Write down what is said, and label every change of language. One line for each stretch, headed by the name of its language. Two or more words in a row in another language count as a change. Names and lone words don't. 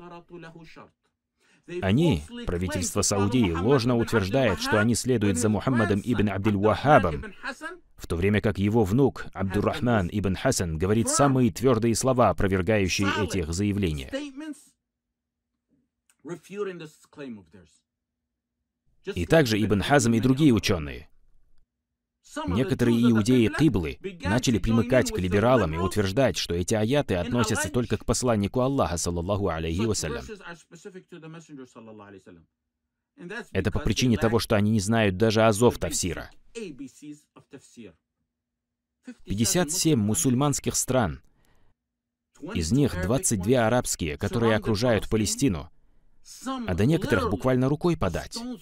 Russian: Они, правительство Саудии, ложно утверждает, что они следуют за Мухаммадом ибн Абдиль-Ваххабом, в то время как его внук Абдуррахман ибн Хасан говорит самые твердые слова, опровергающие эти их заявления. И также Ибн Хазм и другие ученые. Некоторые иудеи Киблы начали примыкать к либералам и утверждать, что эти аяты относятся только к посланнику Аллаха,
Arabic: صلى الله عليه وسلم.
Russian: Это по причине того, что они не знают даже азов тафсира. 57 мусульманских стран, из них 22 арабские, которые окружают Палестину, а до некоторых буквально рукой подать.